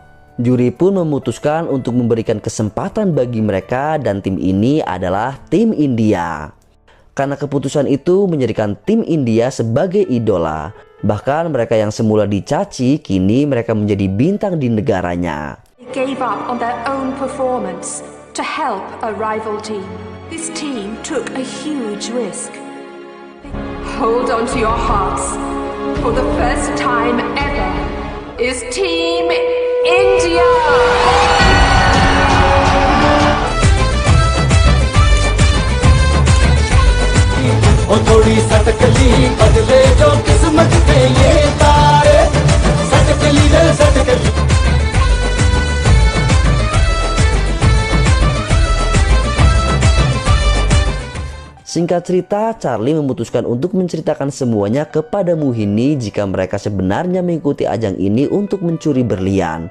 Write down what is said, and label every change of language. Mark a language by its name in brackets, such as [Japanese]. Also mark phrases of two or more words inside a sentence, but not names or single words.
[Indonesian] Juri pun memutuskan untuk memberikan kesempatan bagi mereka dan tim ini adalah tim India. Karena keputusan itu menjadikan tim India sebagai idola. Bahkan mereka yang semula dicaci, kini mereka menjadi bintang di negaranya. [English] They gave up on their own performance to help a rival team. This team took a huge risk. Hold on to your hearts. For the first time ever is Team India! [Hindi] थोड़ी सटकली बदले जो किस्मत के ये तारे सटकली रे सटकली. [Indonesian] Singkat cerita, Charlie memutuskan untuk menceritakan semuanya kepada Mohini jika mereka sebenarnya mengikuti ajang ini untuk mencuri berlian.